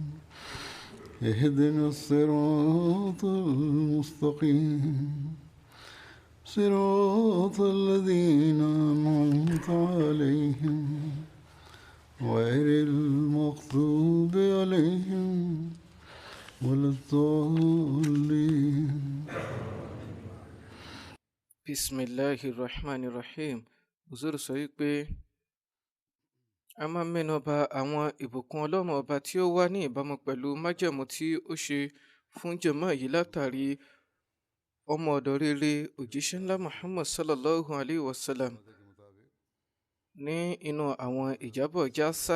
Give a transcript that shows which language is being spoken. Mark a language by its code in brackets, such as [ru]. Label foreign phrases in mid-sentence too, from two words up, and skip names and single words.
[ar] اهدنا الصراط المستقيم صراط الذين أنعمت عليهم غير المغضوب عليهم ولا الضالين. بسم الله الرحمن الرحيم. [yo] Huzur sọ wípé a máa mẹ́nu bà àwọn ìbùkún Ọlọ́run ọba tí ó wà ní ìbámu pẹ̀lú májẹ̀mú tí ó ṣe fún jàmáà yìí látàrí ọmọ ọ̀dọ̀ rere òjíṣẹ́ ńlá Muhammad [ar] صلى الله عليه وسلم [yo] ní inú àwọn ìjábọ̀ jásà.